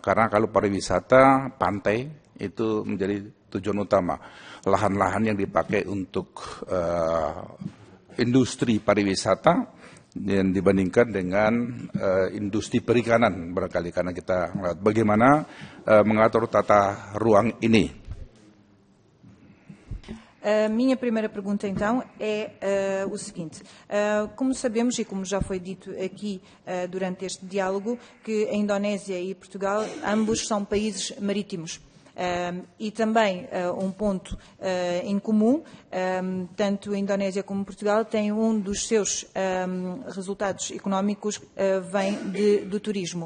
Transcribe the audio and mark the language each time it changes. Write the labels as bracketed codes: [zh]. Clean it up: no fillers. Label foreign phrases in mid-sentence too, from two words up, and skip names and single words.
[id] Karena kalau pariwisata, pantai itu menjadi tujuan utama. Lahan-lahan yang dipakai untuk industri pariwisata dan dibandingkan dengan industri perikanan barangkali, karena kita melihat bagaimana mengatur tata ruang ini. [pt] A minha primeira pergunta, então, é o seguinte. Como sabemos, e como já foi dito aqui durante este diálogo, que a Indonésia e Portugal, ambos são países marítimos. E também um ponto em comum, tanto a Indonésia como Portugal têm um dos seus resultados económicos vem do turismo.